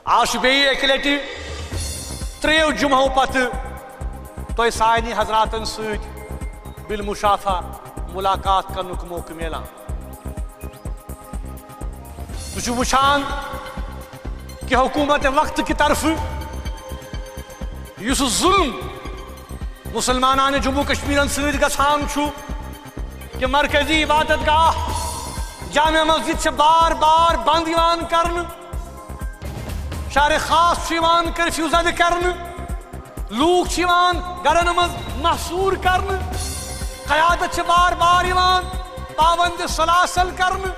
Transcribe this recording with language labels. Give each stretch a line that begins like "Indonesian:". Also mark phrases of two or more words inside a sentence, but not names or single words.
Kashmiri: آج بیٚیہِ اَکہِ لٹہِ ترٛیٚیو جُمعو پتہٕ تۄہہِ سارنٕے حضراتن سۭتۍ بالمشافہ ملاقات کرنُک موقعہٕ میلان. تُہۍ چھِو وٕچھان کہ حکومت وقت کی طرفہٕ یُس ظُلم مسلمانان جموں کشمیرن سۭتۍ گژھان چھُ کہ مرکزی عبادت گاہ جامع مسجد چھِ بار بار بند یِوان کرنہٕ، شہر خاص چھُ یِوان کرفیوٗ زدٕ کرنہٕ، لوٗکھ چھِ یِوان گرن منٛز محصوٗر کرنہٕ، قیادت چھِ بار بار یِوان پابند سلاسل کرنہٕ.